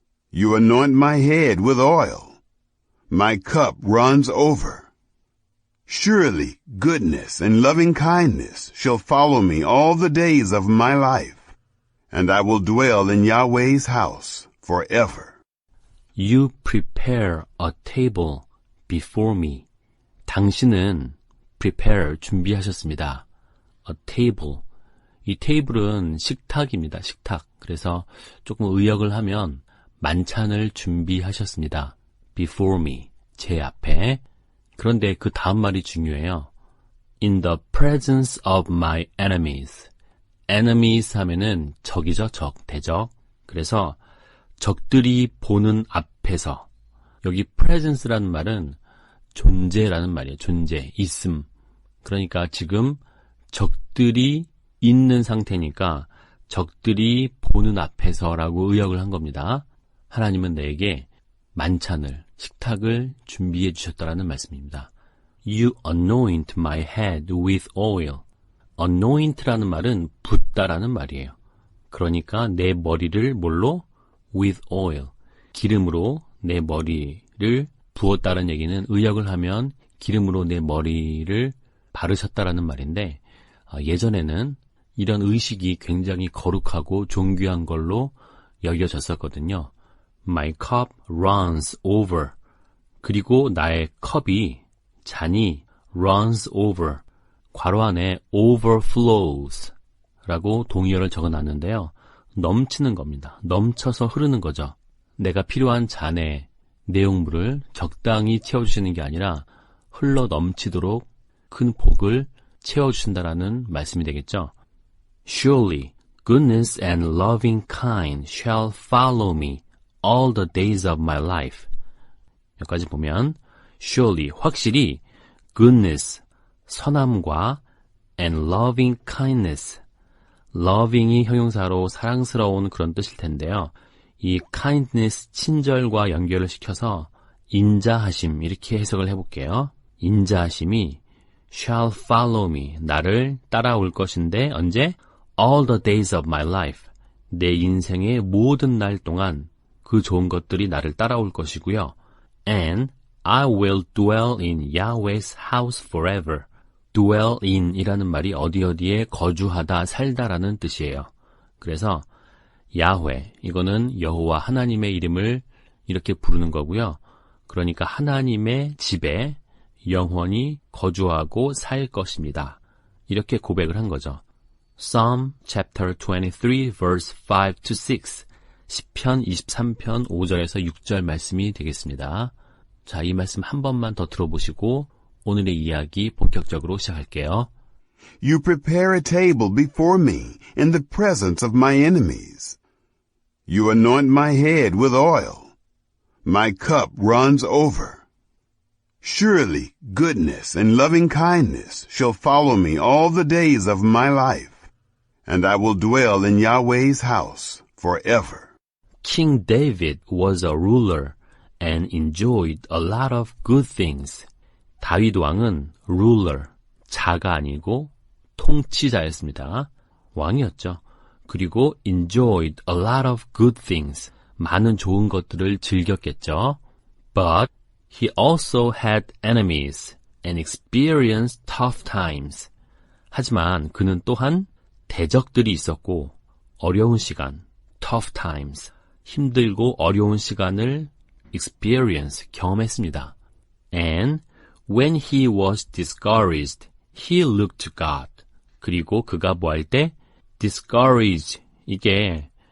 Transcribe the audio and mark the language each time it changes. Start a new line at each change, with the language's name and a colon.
English: You anoint my head with oil. My cup runs over. Surely goodness and loving kindness shall follow me all the days of my life. And I will dwell in Yahweh's house forever. You prepare a table before me.
Korean: 당신은 prepare, 준비하셨습니다.
English: A table.
Korean: 이 테이블은 식탁입니다. 식탁. 그래서 조금 의역을 하면 만찬을 준비하셨습니다.
English: Before me.
Korean: 제 앞에. 그런데 그 다음 말이 중요해요.
English: In the presence of my enemies.
Korean: enemies 하면은 적이죠, 적, 대적. 그래서 적들이 보는 앞에서 여기 presence라는 말은 존재라는 말이에요. 존재, 있음. 그러니까 지금 적들이 있는 상태니까 적들이 보는 앞에서라고 의역을 한 겁니다. 하나님은 내게 만찬을, 식탁을 준비해 주셨다라는 말씀입니다.
English: You anoint my head with oil.
Korean: anoint라는 말은 붓다라는 말이에요. 그러니까 내 머리를 뭘로?
English: with oil.
Korean: 기름으로 내 머리를 부었다는 얘기는 의역을 하면 기름으로 내 머리를 바르셨다라는 말인데 예전에는 이런 의식이 굉장히 거룩하고 존귀한 걸로 여겨졌었거든요.
English: My cup runs over.
Korean: 그리고 나의 컵이, 잔이
English: runs over.
Korean: 괄호 안에 overflows 라고 동의어를 적어놨는데요. 넘치는 겁니다. 넘쳐서 흐르는 거죠. 내가 필요한 잔의 내용물을 적당히 채워주시는 게 아니라 흘러 넘치도록 큰 복을 채워주신다라는 말씀이 되겠죠.
English: Surely goodness and loving kind shall follow me all the days of my life.
Korean: 여기까지 보면 surely, 확실히 goodness, 선함과
English: and loving kindness,
Korean: loving이 형용사로 사랑스러운 그런 뜻일 텐데요. 이 kindness, 친절과 연결을 시켜서 인자하심 이렇게 해석을 해볼게요. 인자하심이
English: shall follow me,
Korean: 나를 따라올 것인데 언제?
English: all the days of my life,
Korean: 내 인생의 모든 날 동안 그 좋은 것들이 나를 따라올 것이고요. and I will dwell in Yahweh's house forever. dwell in 이라는 말이 어디에 거주하다, 살다라는 뜻이에요. 그래서 야훼, 이거는 여호와 하나님의 이름을 이렇게 부르는 거고요. 그러니까 하나님의 집에 영원히 거주하고 살 것입니다. 이렇게 고백을 한 거죠.
English: Psalm chapter 23 verse 5 to 6.
Korean: 시편 23편 5절에서 6절 말씀이 되겠습니다. 자, 이 말씀 한 번만 더 들어보시고 오늘의 이야기 본격적으로 시작할게요.
English: You prepare a table before me in the presence of my enemies. You anoint my head with oil. My cup runs over. Surely goodness and loving kindness shall follow me all the days of my life, and I will dwell in Yahweh's house forever. King David was a ruler and enjoyed a lot of good things.
Korean: 다윗 왕은 ruler, 자가 아니고 통치자였습니다. 왕이었죠. 그리고
English: enjoyed a lot of good things.
Korean: 많은 좋은 것들을 즐겼겠죠.
English: But he also had enemies and experienced tough times.
Korean: 하지만 그는 또한 대적들이 있었고 어려운 시간, tough times, 힘들고 어려운 시간을 experience, 경험했습니다.
English: And when he was discouraged, he looked to God.
Korean: 그리고 그가 뭐 할 때?
English: discourage, 이게